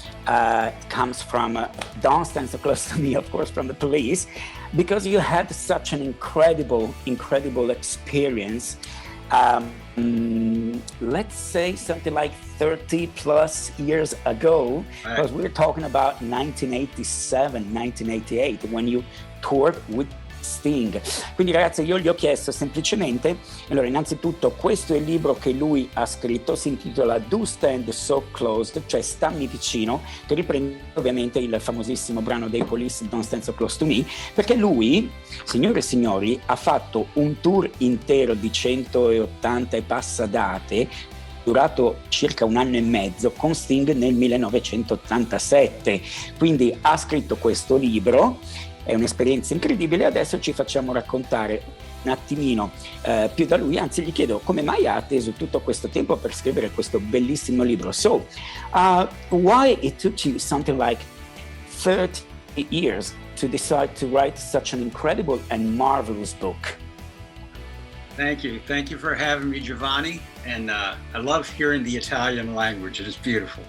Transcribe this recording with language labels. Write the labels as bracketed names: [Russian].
[English] It comes from Don't Stand So Close to Me, of course, from the Police, because you had such an incredible experience. Let's say something like 30 plus years ago, because we're talking about 1987, 1988, when you toured with Sting. [Italian] Quindi ragazzi, io gli ho chiesto semplicemente, allora innanzitutto questo è il libro che lui ha scritto, si intitola Do Stand So Close, cioè stammi vicino, che riprende ovviamente il famosissimo brano dei Police Don't Stand So Close to Me, perché lui, signore e signori, ha fatto un tour intero di 180 e passa date, durato circa un anno e mezzo, con Sting nel 1987, quindi ha scritto questo libro. È un'esperienza incredibile. Adesso ci facciamo raccontare un attimino più da lui, anzi gli chiedo come mai ha atteso tutto questo tempo per scrivere questo bellissimo libro. [English] So, why it took you something like 30 years to decide to write such an incredible and marvelous book? Thank you for having me, Giovanni. And I love hearing the Italian language. It is beautiful.